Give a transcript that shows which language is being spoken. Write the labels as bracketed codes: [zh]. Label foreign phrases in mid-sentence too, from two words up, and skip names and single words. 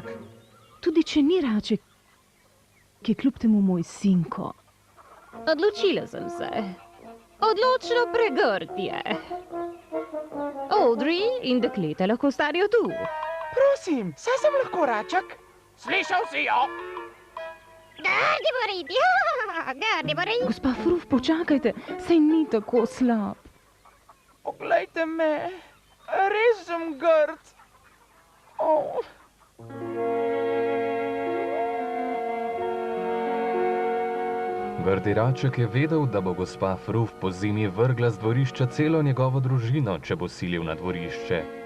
[sl] Tudi če ni raček, je kljub temu moj sinko. Odločila sem se. Odločno pregrd je. Audrey in dekleta lahko starijo tu. Prosim, saj sem lahko raček. Slišal si jo? Gardi boridi, gardi boridi. Gospa Fruf, počakajte, saj ni tako slab. Poglejte me, res sem grd. Oh. Grdi raček je vedel, da bo gospa Fruf po zimi vrgla z dvorišča celo njegovo družino, če bo silil na dvorišče.